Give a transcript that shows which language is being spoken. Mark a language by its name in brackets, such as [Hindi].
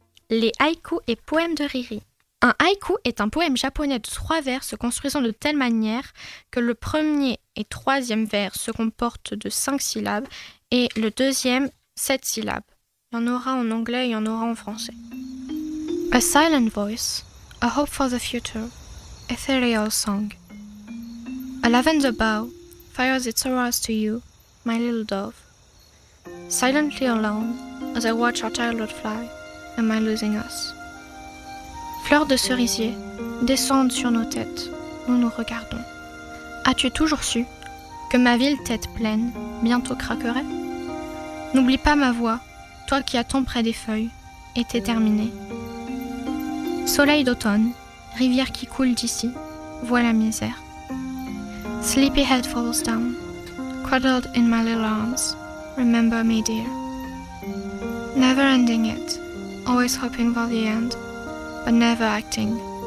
[French] Les haïkus et poèmes de Riri. Un haïku est un poème japonais de trois vers se construisant de telle manière que le premier et troisième vers se comportent de cinq syllabes et le deuxième, sept syllabes. Il y en aura en anglais, il y en aura en français. [English] A silent voice, a hope for the future, ethereal song. A lavender bough fires its aromas to you, my little dove. Silently alone, as I watch our childhood fly, am I losing us? [French] Fleurs de cerisier, descendent sur nos têtes, nous nous regardons. As-tu toujours su que ma ville tête pleine bientôt craquerait? N'oublie pas ma voix, toi qui attends près des feuilles, été terminé. Soleil d'automne, rivière qui coule d'ici, vois la misère. [English] Sleepy head falls down, cuddled in my little arms, remember me dear. Never ending it, always hoping for the end, but never acting.